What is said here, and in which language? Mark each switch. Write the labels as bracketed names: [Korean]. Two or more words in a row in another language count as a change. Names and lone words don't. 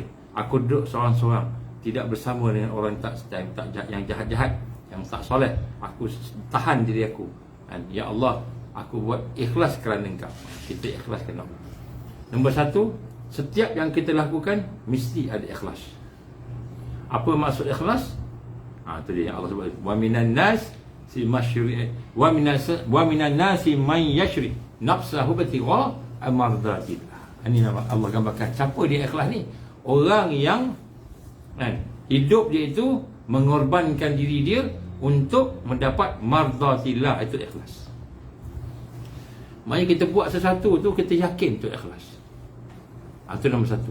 [Malay] Aku duduk seorang-seorang, tidak bersama dengan orang yang jahat-jahat, yang tak soleh. Aku tahan diri aku. Ya Allah, aku buat ikhlas kerana Engkau. Kita ikhlas kerana Allah. Nombor 1, setiap yang kita lakukan mesti ada ikhlas. Apa maksud ikhlas? Itu dia yang Allah sebut. [Arabic] و من الناس سي مشري ومن الناس من يشري نفسه ابتغاء مرضات الله. [Malay] Ini nama Allah gambarkan siapa dia ikhlas ni. Orang yang hidup dia itu mengorbankan diri dia untuk mendapat mardatillah, itu ikhlas. Maknanya kita buat sesuatu tu kita yakin tu ikhlas. Itu nombor 1.